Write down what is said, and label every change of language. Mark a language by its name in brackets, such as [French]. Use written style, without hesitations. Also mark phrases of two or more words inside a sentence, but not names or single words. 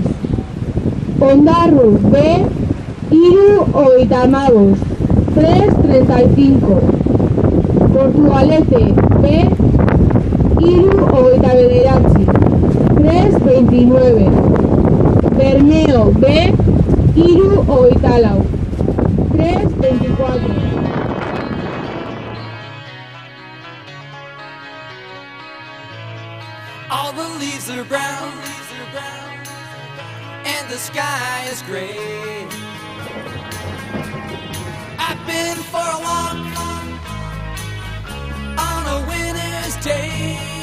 [Basque] Ondarru B. Hiru hogeita hamabost 335. Portugalete B. Hiru hogeita bederatzi 329. Bermeo B. Hiru hogeita lau 324. [English] All the leaves are brown, and the sky is gray. I've been for a walk on a winter's day.